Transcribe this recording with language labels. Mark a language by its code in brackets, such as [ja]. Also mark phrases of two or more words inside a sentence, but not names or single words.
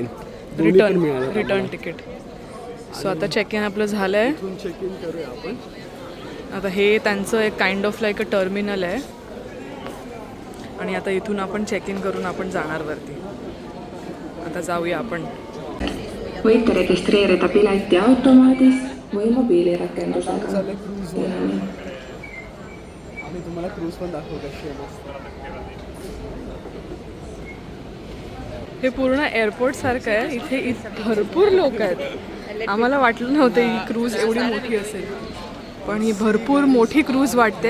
[en] return ticket. [mr] सो आता [en] check in [mr] आपलं झालं आहे. [en] check in [mr] करूया आपण. आता हे त्यांचं एक [en] kind of like a terminal [mr] आहे. आणि आता इथून आपण [en] check in [mr] करून आपण जाणार वरती. आता जाऊया आपण. [et] Võite registreerida pileti automaadis või mobiilirakendusega. [mr] आम्ही तुम्हाला क्रूज पण दाखवू कशी आहे. हे पूर्ण एअरपोर्ट सारखं आहे. इथे भरपूर लोक आहेत. आम्हाला वाटलं नव्हतं ही क्रूज एवढी मोठी असेल, पण ही भरपूर मोठी क्रूज वाटते.